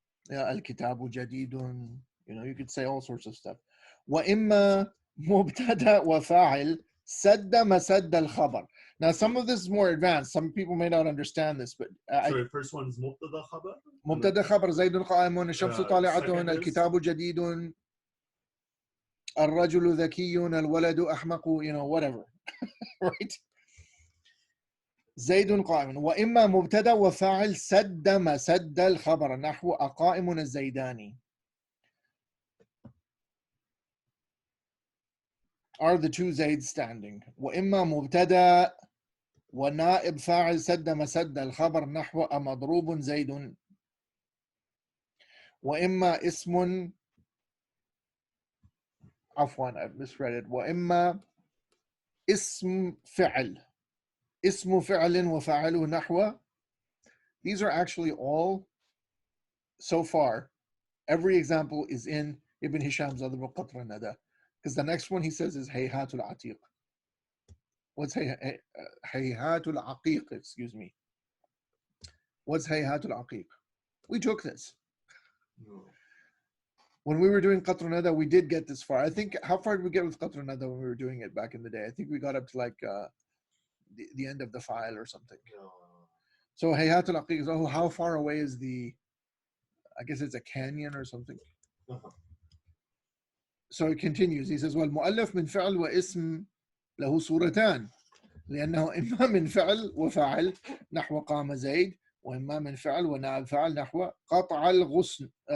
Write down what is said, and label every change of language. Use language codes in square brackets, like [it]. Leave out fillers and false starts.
[en] Yeah, [ar] al-kitabu jadidun. [en] You could say all sorts of stuff. [ar] وإما مبتدا وفاعل سد مسد الخبر. [en] Now, some of this is more advanced. Some people may not understand this, but sorry, first one's مبتدا خبر. [ar] مبتدا خبر زيد قائم الشمس طالعة الكتاب جديد الرجل ذكي الولد أحمق, [en] whatever. Right? [ar] زيد قائم. وإما مبتدا وفاعل سد مسد الخبر نحو أقائم الزيداني. [en] Are the 2 Zaids standing? [ar] وإما مبتدا ونائب فاعل سد مسد الخبر نحو أمضروب زيد. وإما اسم, عفوا [en] I've misread it. [ar] وإما اسم فعل وفاعله نحو. [en] These are actually all, so far, every example is in Ibn Hisham's other book, Qatr al-Nada. Because the next one he says is Hayhatul Atiq. What's Hayhatul Aqiq? Excuse me. What's Hayhatul Aqiq? We took this. No. When we were doing Qatr al-Nada, we did get this far. I think, how far did we get with Qatr al-Nada when we were doing it back in the day? I think we got up to like the end of the file or something. No. So Hayhatul Aqiq is, how far away is I guess it's a canyon or something. Uh-huh. So it continues. He says, [ar] والمؤلف من فعل واسم له صورتان لأنه إما من فعل وفاعل نحو قام زيد وإما من فعل ونائب فاعل نحو قطع الغصن.